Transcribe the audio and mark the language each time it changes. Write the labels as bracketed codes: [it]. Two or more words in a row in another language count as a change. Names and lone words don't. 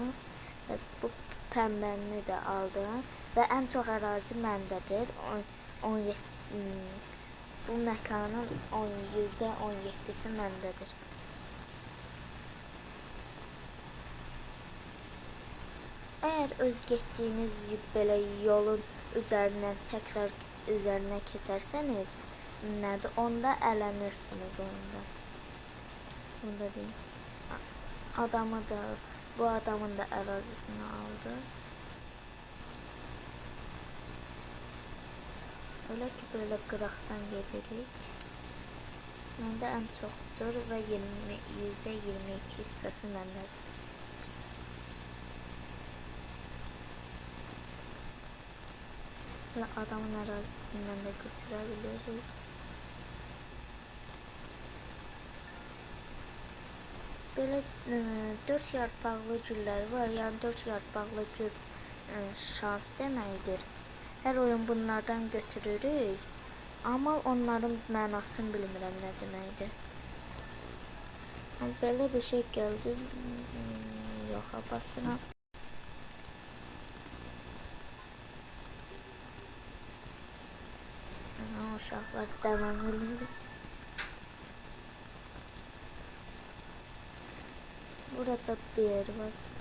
[az] Bu pəmbəni də aldım və ən çox ərazi məndədir. Bu məkanın %17'si məndədir. Eğer öz getdiyiniz belə yolun üzerinden keçərsəniz, onda əlenirsiniz oyunda. [tr] Bunda değil. [az] Bu adamın da ərazisini aldı. [tr] Öyle ki böyle [az] qıraqdan gedirik. Məndə ən çoxdur və %22 hissəsi məndədir. Adamın ərazisindən də götürə bilirik. Böyle 4 yarpaqlı güllər var. Yəni 4 yarpaqlı gül şans deməkdir. Hər oyun bunlardan götürürük. Amma onların mənasını bilmirəm nə deməkdir. [tr] Böyle bir şey geldi. Yok basına. Uşaqlar devam ediyor. Burada bir yer var.